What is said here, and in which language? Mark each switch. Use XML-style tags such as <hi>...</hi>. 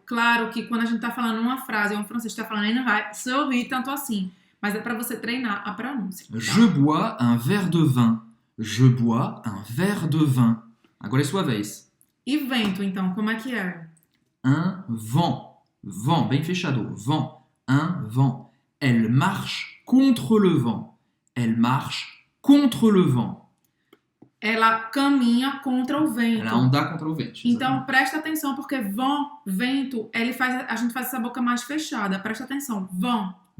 <pt>Claro que quando a gente está falando uma frase, ou um francês está falando, ele não vai sorrir tanto assim. Mas é para você treinar a pronúncia. Tá?</pt> <fr>Je bois un verre de vin. Je bois un verre de vin.</fr> <pt>Agora é sua vez. E vento, então, como é que é?</pt> <fr>Un vent. Vent,</fr> <pt>bem fechado.</pt> <fr>Vent. Un vent. Elle marche contre le vent. Elle marche contre le vent.</fr> <pt>Ela caminha contra o vento. Ela anda contra o vento. Então, presta atenção, porque vento, a gente faz essa boca mais fechada. Presta atenção. Vent.</pt>